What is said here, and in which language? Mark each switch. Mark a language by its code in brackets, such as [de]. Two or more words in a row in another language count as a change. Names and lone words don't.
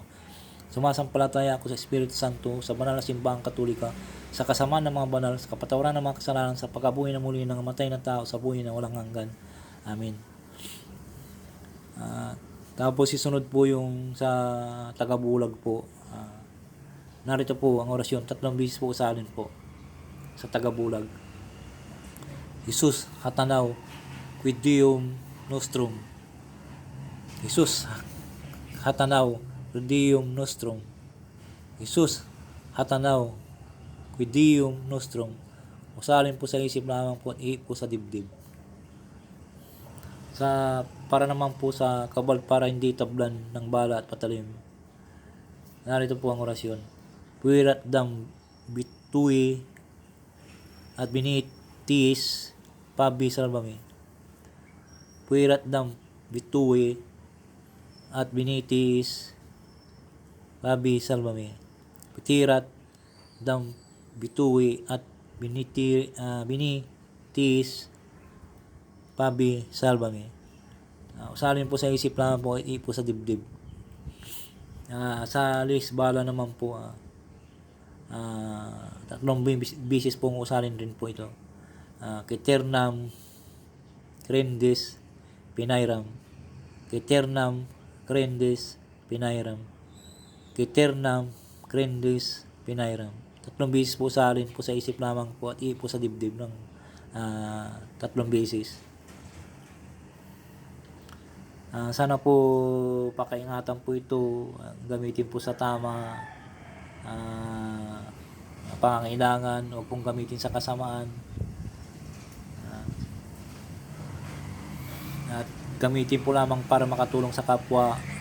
[tl] Sumasampalataya ako sa Espiritu Santo, sa banal na simbahang katolika, sa kasamaan ng mga banal, sa kapatawaran ng mga kasalanan, sa pagkabuhay na muli ng namatay na tao, sa buhay na walang hanggan. Amen. Tapos isunod po yung sa tagabulag po. Narito po ang orasyon, 3 beses po usalin po sa tagabulag. [la] Jesus hatanaw quid Deum nostrum. Jesus hatanaw quid Deum nostrum. Jesus hatanaw quid Deum nostrum. [tl] Usalin po sa isip lamang po at ihip po sa dibdib. Para naman po sa kabal para hindi tablan ng bala at patalim. Narito po ang orasyon. Puirat dam bitui at binitis pabi salvami. Puirat dam bitui at binitis pabi salvami. Putirat dam bitui at binitis pabi salvami. Usalin po sa isip lang po, ipo sa dibdib. Sa Luis Bala naman po, 3 bisis pong usalin rin po ito. Keternam Crendis Pinairam. Keternam Crendis Pinairam. Keternam Crendis Pinairam. 3 bisis po usalin po sa isip lamang po at ipo sa dibdib ng 3 bisis. Sana po pakaingatan po ito, gamitin po sa tama pangangailangan, o pong gamitin sa kasamaan, at gamitin po lamang para makatulong sa kapwa.